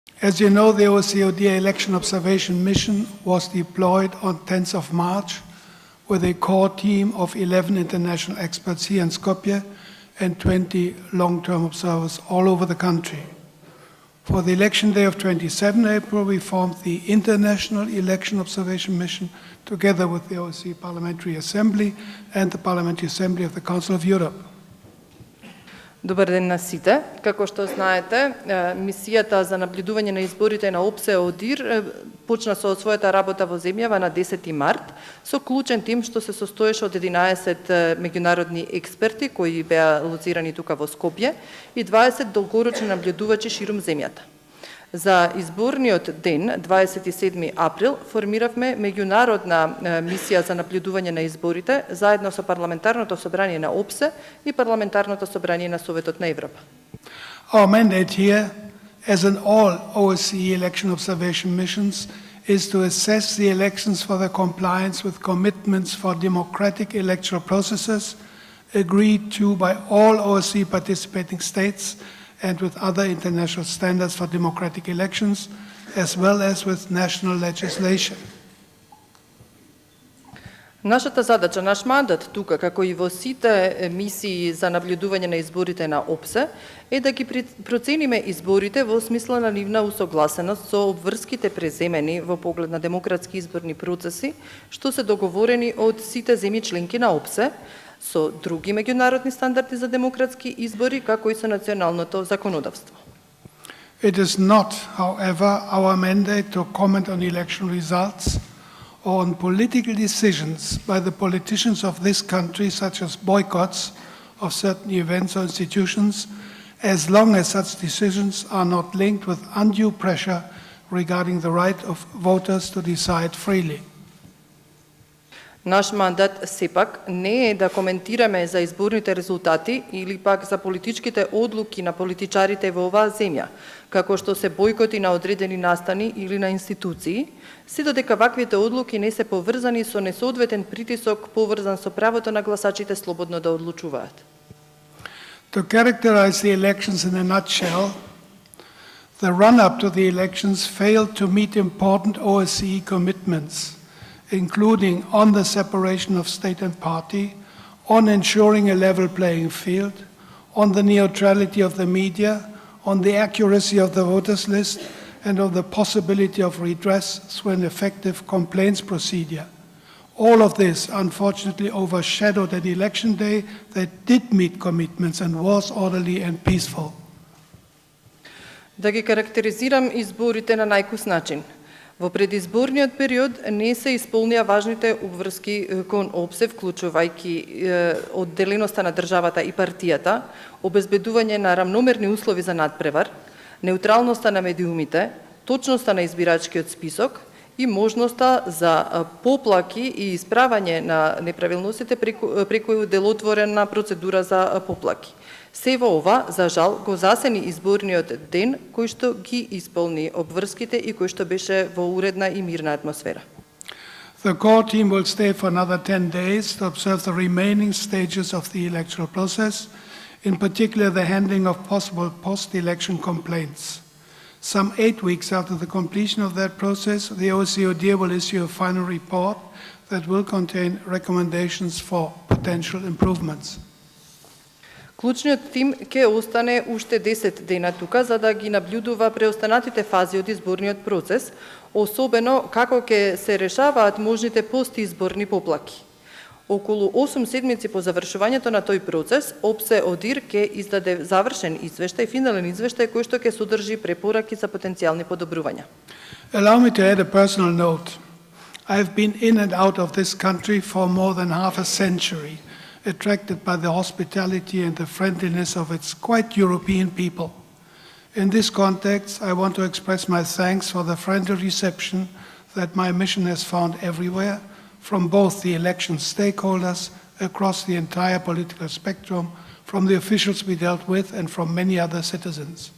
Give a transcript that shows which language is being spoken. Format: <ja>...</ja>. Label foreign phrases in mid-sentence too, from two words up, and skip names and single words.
<en>As you know, the OSCE Election Observation Mission was deployed on 10th of March with a core team of 11 international experts here in Skopje and 20 long-term observers all over the country. For the election day of 27 April, we formed the International Election Observation Mission together with the OSCE Parliamentary Assembly and the Parliamentary Assembly of the Council of Europe.</en> <mk>Добар ден на сите. Како што знаете, мисијата за наблюдување на изборите на ОПСЕ ОДИР почна со својата работа во земјава на 10 март со клучен тим што се состоеше од 11 меѓународни експерти кои беа лоцирани тука во Скопје и 20 долгорочни наблюдувачи ширум земјата. За изборниот ден, 27 април, формиравме меѓународна мисија за наблюдување на изборите заедно со Парламентарното собрание на ОПСЕ и Парламентарното собрание на Советот на Европа.</mk> <en>Our mandate here, as in all OSCE election observation missions, is to assess the elections for their compliance with commitments for democratic electoral processes agreed to by all OSCE participating states and with other international standards for democratic elections, as well as with national legislation.</en> <mk>Нашата задача, наш мандат тука, како и во сите мисии за наблюдување на изборите на ОПСЕ, е да ги процениме изборите во смисла на нивна усогласеност со обврските преземени во поглед на демократски изборни процеси, што се договорени од сите земји членки на ОПСЕ, со други меѓународни стандарди за демократски избори, како и со националното законодавство.</mk> <en>It is not, however, our mandate to comment on election results or on political decisions by the politicians of this country, such as boycotts of certain events or institutions, as long as such decisions are not linked with undue pressure regarding the right of voters to decide freely.</en> <mk>Наш мандат сепак не е да коментираме за изборните резултати или пак за политичките одлуки на политичарите во оваа земја, како што се бојкоти на одредени настани или на институции, се додека ваквите одлуки не се поврзани со несоодветен притисок поврзан со правото на гласачите слободно да одлучуваат.</mk> <en>To characterize the elections in a nutshell, the run-up to the elections failed to meet important OSCE commitments, including on the separation of state and party, on ensuring a level playing field, on the neutrality of the media, on the accuracy of the voters list, and on the possibility of redress through an effective complaints procedure. All of this, unfortunately, overshadowed an election day that did meet commitments and was orderly and peaceful.</en> <mk>Да ги карактеризирам изборите на најкус начин. Во предизборниот период не се исполнија важните обврски кон ОПСЕ, вклучувајќи одделеноста на државата и партијата, обезбедување на рамномерни услови за надпревар, неутралноста на медиумите, точноста на избирачкиот список и можноста за поплаки и исправање на неправилностите преку делотворена процедура за поплаки. Се во ова, за жал, го засени изборниот ден, кој што ги исполни обврските и кој што беше во уредна и мирна атмосфера.</mk> <en>The core team will stay for another 10 days to observe the remaining stages of the electoral process, in particular the handling of possible post-election complaints. Some 8 weeks after the completion of that process, the OSCE will issue a final report that will contain recommendations for potential improvements.</en> <mk>Клучниот тим ќе остане уште 10 дена тука за да ги наблюдува преостанатите фази од изборниот процес, особено како ќе се решаваат можните постизборни поплаки. Околу 8 седмици по завршувањето на тој процес, ОПСЕ ОДИР ќе издаде завршен извештај, финален извештај кој што ќе содржи препораки за потенцијални подобрувања.</mk> <en>Allow me to add a personal note. I have been in and out of this country for more than half a century, attracted by the hospitality and the friendliness of its quite European people. In this context, I want to express my thanks for the friendly reception that my mission has found everywhere, from both the election stakeholders across the entire political spectrum, from the officials we dealt with, and from many other citizens.</en>